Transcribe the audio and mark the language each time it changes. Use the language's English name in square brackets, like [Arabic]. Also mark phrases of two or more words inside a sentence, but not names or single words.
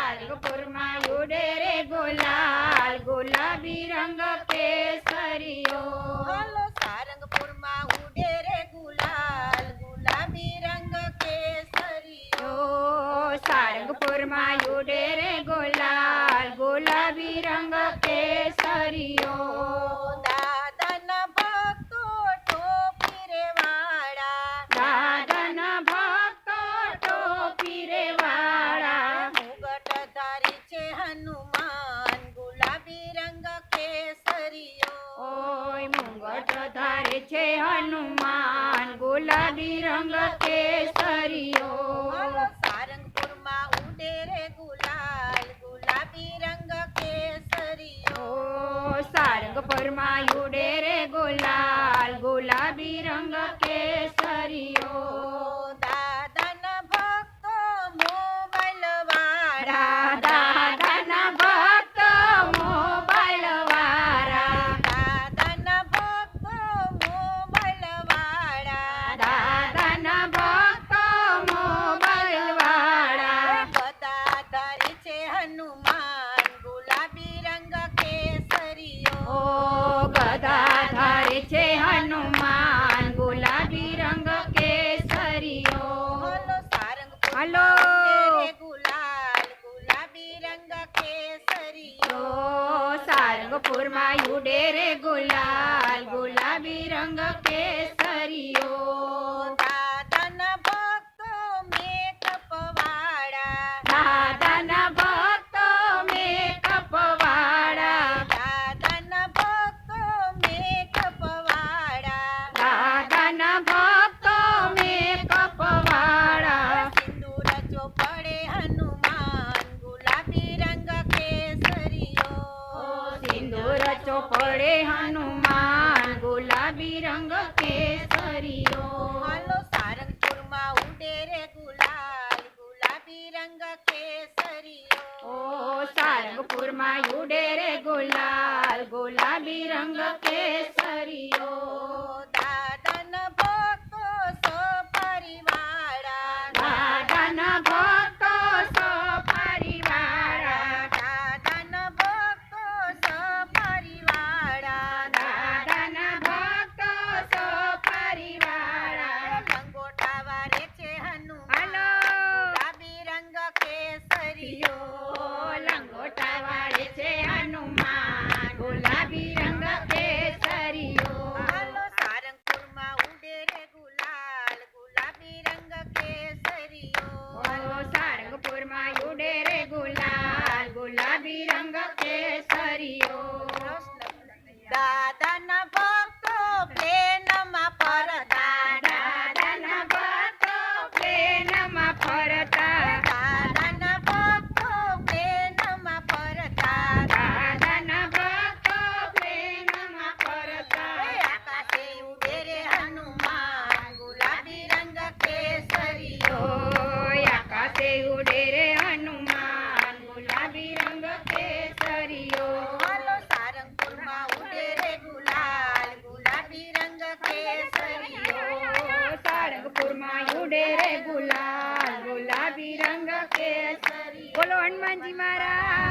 [Hindi] सारंगपुर में उड़े रे गुलाल गुलाबी रंग केसरियो [Gujarati] હાલો સારંગપુર માં ઉડે રે ગુલાલ ગુલાબી રંગ કેસરીયો [Hindi] सारंगपुर में उड़े रे गुलाल गुलाबी रंग केसरियो [Gujarati] દાદાના ભક્તો ટોપી રે વાળા દાદાના ભક્તો ટોપી રે વાળા મુગટ ધારી છે હનુમાન ગુલાબી રંગ કેસરીયો ઓય મુંગટ ધારે છે હનુમાન ગુલાબી રંગ કેસરિયો હાલો સારંગપુર માં ઉડે રે ગુલાલ ગુલાબી રંગ કેસરીયો [Hindi] सारंगपुर में उड़े रे गुलाल गुलाबी रंग केसरियो [Gujarati] દાદાના ભક્તો મોબાઈલ વાળા દાદાના ભક્ત મોબાઈલ વાળા દાદાના ભક્તો મોબાઈલ વાળા દાદાના ભક્ત મોબાઈલ વાળા ગદા ધરી છે હનુમાન ગુલાબી રંગ કેસરીયો ગદા ધારે છે હનુમાન ગુલાબી રંગ કેસરિયો હાલો સારંગપુર હાલો. ગુલાલ ગુલાબી રંગ કેસરીયો [Hindi] सारंगपुर में उड़े रे गुलाल गुलाबी रंग केसरियो [Gujarati] દાદાના ભક્તો મેકઅપ વાળા દાદાના ભક્તો મેકઅપ વાળા દાદાના ભક્તો મેકઅપ વાળા દાદાના ભક્તો મેકઅપ વાળા સિંદૂર ચોપડે હનુમાન ગુલાબી રંગ કેસરીયો સિંદૂર ચોપડે હનુમાન ગુલાબી રંગ કેસરિયો હાલો સારંગપુર માં ઉડે રે ગુલાલ ગુલાબી રંગ કેસરીયો [Hindi] सारंगपुर में उड़े रे गुलाल गुलाबी रंग केसरियो [Gujarati] દાદાના ભક્તો સપરિવાળા દાદાના ભક્તો સપરિવાળા દાદાના ભક્તો સપરિવાળા દાદાના ભક્તો સપરિવાળા લંગોટા વારે છે હનુમાન હાલો. ગુલાબી રંગ કેસરીયો લંગોટા વાળે છે હનુમાન ગુલાબી રંગ કેસરિયો હાલો સારંગપુર માં ઉડે રે ગુલાલ ગુલાબી રંગ કેસરીયો [Hindi] सारंगपुर में उड़े रे गुलाल गुलाबी रंग केसरियो [Gujarati] દાદાના ભક્તો પ્લેનમાં ફરતા દાદાના ભક્તો પ્લેનમાં ફરતા દાદાના ભક્તો પ્લેનમાં ફરતા દાદાના ભક્તો પ્લેનમાં ફરતા આકાશે ઉડે રે હનુમાન ગુલાબી રંગ કેસરીયો આકાશે ઉડે રે હનુમાન ગુલાબી રંગ કેસરિયો હાલો સારંગપુર માં ઉડે રે ગુલાલ ગુલાબી રંગ કેસરીયો [Hindi] सारंगपुर में उड़े रे गुलाल गुलाबी रंग केसरियो बोलो हनुमान जी महाराज।